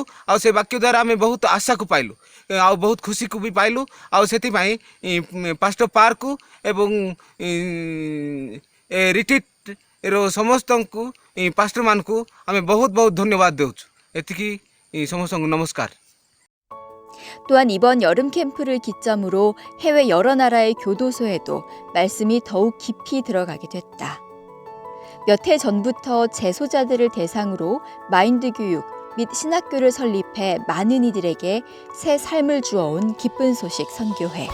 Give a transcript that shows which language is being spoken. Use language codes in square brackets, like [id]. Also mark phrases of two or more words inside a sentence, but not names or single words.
[or] ଆଉ ସେ ବାକ୍ୟ ଦ୍ୱାରା ଆମେ ବହୁତ ଆଶାକୁ ପାଇଲୁ ଆଉ ବହୁତ ଖୁସିକୁ ବି ପାଇଲୁ। ଆଉ ସେଥିପାଇଁ ପାଷ୍ଟର ପାର୍କ ଏବଂ ରିଟ୍ରିଟ୍ର ସମସ୍ତଙ୍କୁ ପାଷ୍ଟରମାନଙ୍କୁ ଆମେ ବହୁତ ବହୁତ ଧନ୍ୟବାଦ ଦେଉଛୁ। ଏତିକି ସମସ୍ତଙ୍କୁ ନମସ୍କାର। [ko] 또한 이번 여름 캠프를 기점으로 해외 여러 나라의 교도소에도 말씀이 더욱 깊이 들어가게 됐다. 몇 해 전부터 재소자들을 대상으로 마인드 교육 및 신학교를 설립해 많은 이들에게 새 삶을 주어온 기쁜 소식 선교회.